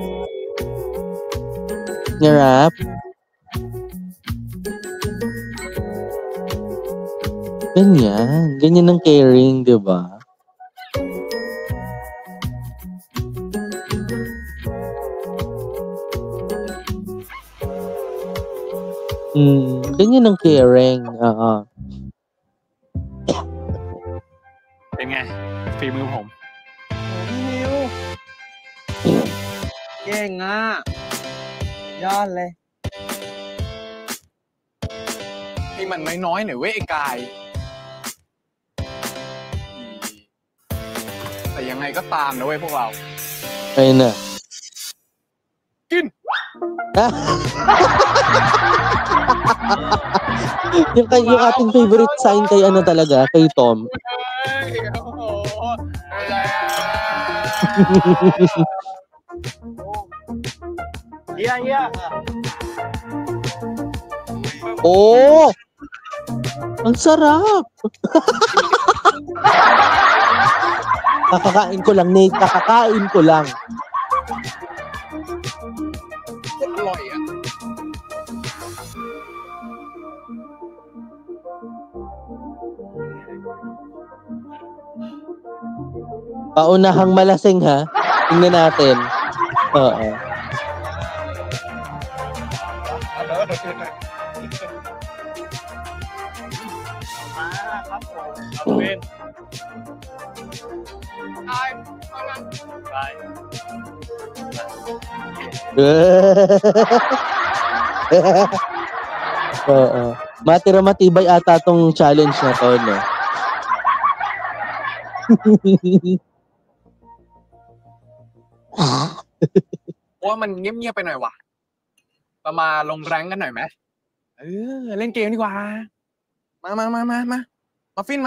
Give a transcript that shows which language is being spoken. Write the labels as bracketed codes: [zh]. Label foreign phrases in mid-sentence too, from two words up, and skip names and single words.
[tl] Narap. Ganyan. Ganyan ang caring, di ba? Ganyan ang caring. Oo. [th] เป็นไงฝีมือผม เก่งอ่ะ ยอดเลย ให้มันน้อยๆหน่อยเว้ยไอ้กาย แต่ยังไงก็ตามนะเว้ยพวกเรา [tl] Ayun na. [th] กิน [tl] yung ating [en] favorite sign [tl] kay ano talaga, kay Tom. Iya. Oh! Ang sarap! Kakakain ko lang, Nate. Kakakain ko lang. [th] อร่อยอ่ะ [tl] Paunahang malasing, ha? Tingnan natin. Oo. Ben. Oo. Matira matibay ata tong challenge na to, no? [th] ว่ามันเงียบๆไปหน่อยว่ะเรามาลงแรงกันหน่อยไหมเล่นเกมดีกว่า มาฟินมา